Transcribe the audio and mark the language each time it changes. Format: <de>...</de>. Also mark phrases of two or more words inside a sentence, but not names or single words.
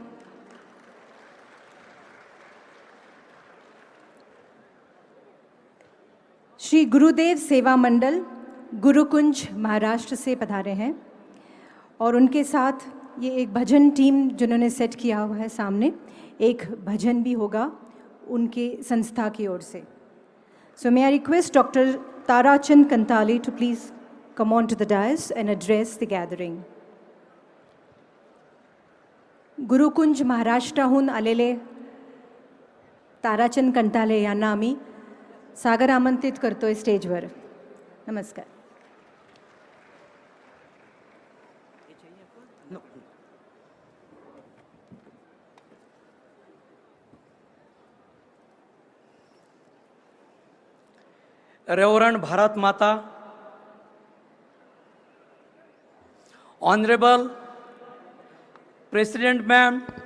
<hi>श्री गुरुदेव सेवा मंडल गुरुकुंज महाराष्ट्र से पधारे हैं और उनके साथ ये एक भजन टीम जिन्होंने सेट किया हुआ है, सामने एक भजन भी होगा उनके संस्था की ओर से।</hi> <en>So may I request Dr. Tarachand Kantale to please come on to the dais and address the gathering.</en> <mr>गुरुकुंज महाराष्ट्राहून आलेले ताराचंद कंटाले यांना आम्ही सागर आमंत्रित करतोय स्टेजवर। नमस्कार।</mr> <en>Reverend Bharat Mata, Honorable President Ma'am,</en>